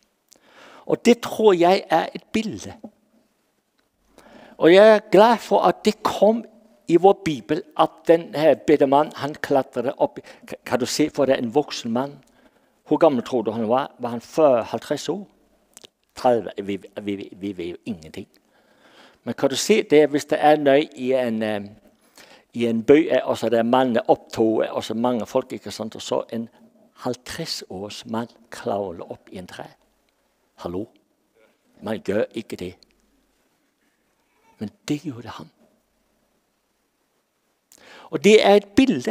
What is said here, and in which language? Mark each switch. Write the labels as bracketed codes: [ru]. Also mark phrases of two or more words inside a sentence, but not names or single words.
[da] Og det tror jeg er et billede. Og jeg er glad for, at det kom i vor Bibel, at den her bedemand, han klatrede op. Kan du se for dig en voksen mand? Hvor gammel tror du han var? Var han 40-50 år? 30? Vi ved jo ingenting. [no] Men kan du se det, hvis det er nøy i en by, og så det er mange opptog, og så mange folk, ikke sant, og så en 50 års mann kravler opp i en tre. Hallo? Man gjør ikke det. Men det gjorde han. Og det er et bilde.